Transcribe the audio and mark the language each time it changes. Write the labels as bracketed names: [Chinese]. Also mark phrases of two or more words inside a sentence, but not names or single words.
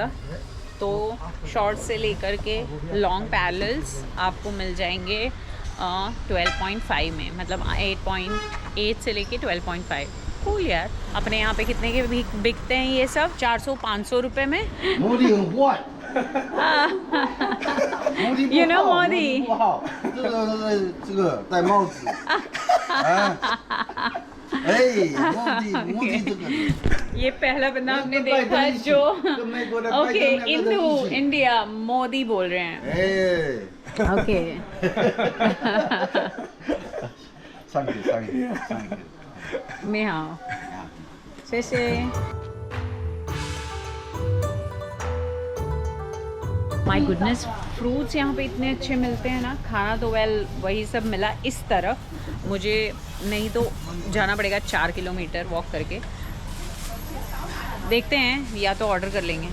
[Hindi] तो शॉर्ट से लेकर के [English] long parallels [Hindi] आपको मिल जाएंगे 12.5 में, मतलब 8.8 से लेके 12.5। कूल यार। अपने यहाँ पे कितने के बिकते हैं ये सब? 400-500 रुपये में। [Chinese] मोदी 很坏。 [English] You know Modi [Chinese] 不好，这个戴帽子。哎，मोदी这个。 [Hindi] ये पहला बंदा आपने देखा जो ओके इंडिया मोदी बोल रहे हैं। ओके [English] Thank you. [Chinese] 你好，谢谢。 [English] my goodness, [Hindi] फ्रूट्स यहाँ पे इतने अच्छे मिलते हैं ना। खाना तो वही सब मिला इस तरफ, मुझे नहीं तो जाना पड़ेगा 4 [English] kilometer walk [Hindi] करके। देखते हैं, या तो ऑर्डर कर लेंगे।